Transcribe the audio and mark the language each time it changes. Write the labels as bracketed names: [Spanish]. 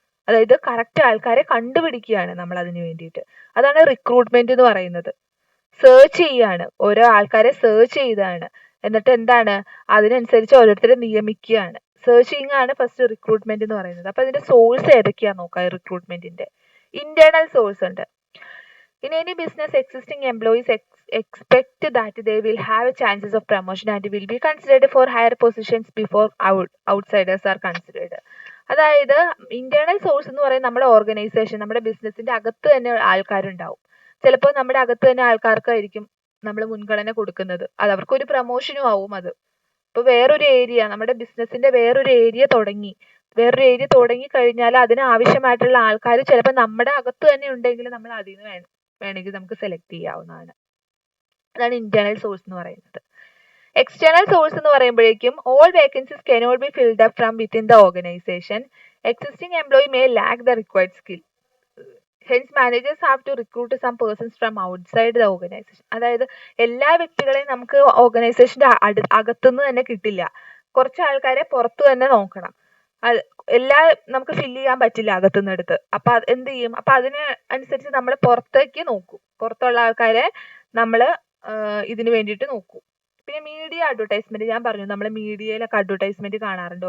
[Malayalam] അതായത് കറക്റ്റ് ആൾക്കാരെ കണ്ടുപിടിക്കുകയാണ് നമ്മൾ അതിന് വേണ്ടിയിട്ട്. അതാണ് റിക്രൂട്ട്മെന്റ് എന്ന് പറയുന്നത്. സെർച്ച് ചെയ്യാണ്, ഓരോ ആൾക്കാരെ സെർച്ച് ചെയ്താണ്, എന്നിട്ട് എന്താണ് അതിനനുസരിച്ച് ഓരോരുത്തരെ നിയമിക്കുകയാണ്. സെർച്ചിങ് ആണ് ഫസ്റ്റ് റിക്രൂട്ട്മെന്റ് എന്ന് പറയുന്നത്. അപ്പൊ അതിന്റെ സോഴ്സ് ഏതൊക്കെയാ നോക്കാം. റിക്രൂട്ട്മെന്റിന്റെ ഇന്റേണൽ സോഴ്സ് ഉണ്ട്. [English] In any business, existing employees expect that they will have chances of promotion and will be considered for higher positions before outsiders are considered. [Malayalam] അതായത് ഇന്റേണൽ സോഴ്സ് എന്ന് പറയുന്നത് നമ്മുടെ ഓർഗനൈസേഷൻ, നമ്മുടെ ബിസിനസിന്റെ അകത്ത് തന്നെ ആൾക്കാരുണ്ടാവും. ചിലപ്പോൾ നമ്മുടെ അകത്ത് തന്നെ ആൾക്കാർക്കായിരിക്കും നമ്മൾ മുൻഗണന കൊടുക്കുന്നത്. അത് അവർക്കൊരു പ്രൊമോഷനും ആവും. അത് ഇപ്പോൾ വേറൊരു ഏരിയ, നമ്മുടെ ബിസിനസിന്റെ വേറൊരു ഏരിയ തുടങ്ങി കഴിഞ്ഞാൽ അതിന് ആവശ്യമായിട്ടുള്ള ആൾക്കാർ ചിലപ്പോൾ നമ്മുടെ അകത്ത് തന്നെ ഉണ്ടെങ്കിൽ നമ്മൾ അതിൽ നിന്ന് വേണമെങ്കിൽ നമുക്ക് സെലക്ട് ചെയ്യാവുന്നതാണ്. അതാണ് ഇന്റേണൽ സോഴ്സ് എന്ന് പറയുന്നത്. [English] external source [Malayalam] എന്ന് പറയുമ്പോഴേക്കും [English] All vacancies cannot be filled up from within the organization. Existing employee may lack the required skill. Hence managers have to recruit some persons from outside the organization. [Malayalam] അതായത് എല്ലാ വ്യക്തികളെയും നമുക്ക് ഓർഗനൈസേഷന്റെ അകത്തുനിന്ന് തന്നെ കിട്ടില്ല. കുറച്ച് ആൾക്കാരെ പുറത്ത് തന്നെ നോക്കണം. അത് എല്ലാം നമുക്ക് ഫില്ല് ചെയ്യാൻ പറ്റില്ല അകത്തുനിന്ന് എടുത്ത്. അപ്പൊ എന്ത് ചെയ്യും? അപ്പൊ അതിന് അനുസരിച്ച് നമ്മൾ പുറത്തേക്ക് നോക്കും. പുറത്തുള്ള ആൾക്കാരെ നമ്മൾ ഇതിന് വേണ്ടിയിട്ട് നോക്കും. പിന്നെ മീഡിയ അഡ്വർടൈസ്മെന്റ് ഞാൻ പറഞ്ഞു, നമ്മൾ മീഡിയയിലൊക്കെ അഡ്വർടൈസ്മെന്റ് കാണാറുണ്ട്.